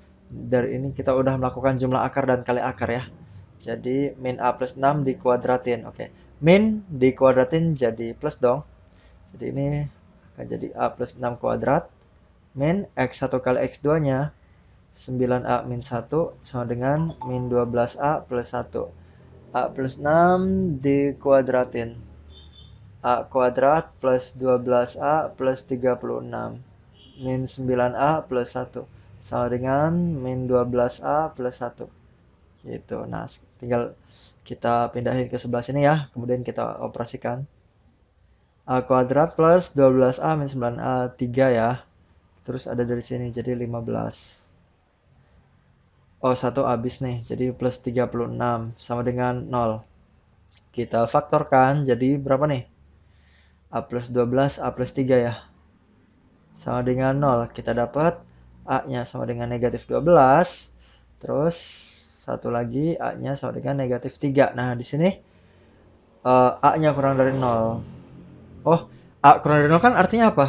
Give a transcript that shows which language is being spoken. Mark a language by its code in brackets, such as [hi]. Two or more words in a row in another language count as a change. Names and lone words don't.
[id] Dari ini kita udah melakukan jumlah akar dan kali akar ya. Jadi min A plus 6 dikuadratin. Oke. Min dikuadratin jadi plus dong. Jadi ini akan jadi A plus 6 kuadrat. Min X1 kali X2-nya 9A min 1 sama dengan min 12A plus 1. A plus 6 dikuadratin. A kuadrat plus 12A plus 36. Min 9A plus 1. Sama dengan min 12A plus 1. Gitu. Nah, tinggal kita pindahin ke sebelah sini ya. Kemudian kita operasikan. A kuadrat plus 12A min 9A 3 ya. Terus ada dari sini jadi 15. Oh, 1 habis nih. Jadi plus 36 sama dengan 0. Kita faktorkan jadi berapa nih? A plus 12, A plus 3 ya. Sama dengan 0. Kita dapat A-nya sama dengan negatif 12. Terus satu lagi A-nya sama dengan negatif 3. Nah, di sini A-nya kurang dari 0. Oh, A kurang dari 0 kan artinya apa?